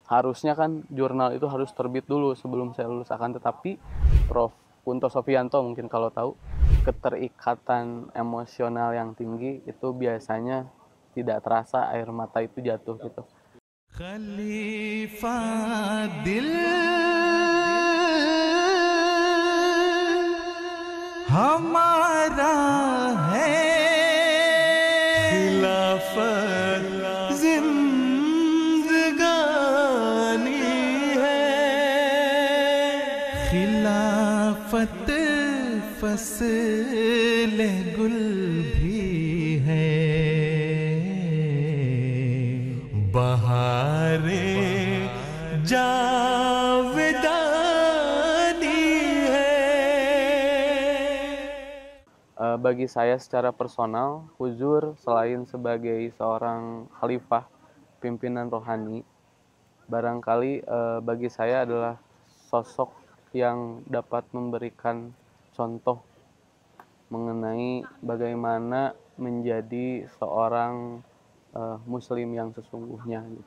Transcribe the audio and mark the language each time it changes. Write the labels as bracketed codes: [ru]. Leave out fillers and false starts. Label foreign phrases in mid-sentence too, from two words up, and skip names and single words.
[id] harusnya kan jurnal itu harus terbit dulu sebelum saya lulus, akan tetapi Prof. Kunto Sofianto mungkin kalau tahu, keterikatan emosional yang tinggi itu biasanya tidak terasa air mata itu jatuh gitu. [ur] خلیفہ دل ہمارا ہے, خلافت زندگانی ہے، خلافت فصل گل بھی ہے، بہارے جاودانی ہے. [id] Bagi saya secara personal, Huzur selain sebagai seorang khalifah, pimpinan rohani, barangkali bagi saya adalah sosok yang dapat memberikan contoh mengenai bagaimana menjadi seorang muslim yang sesungguhnya gitu.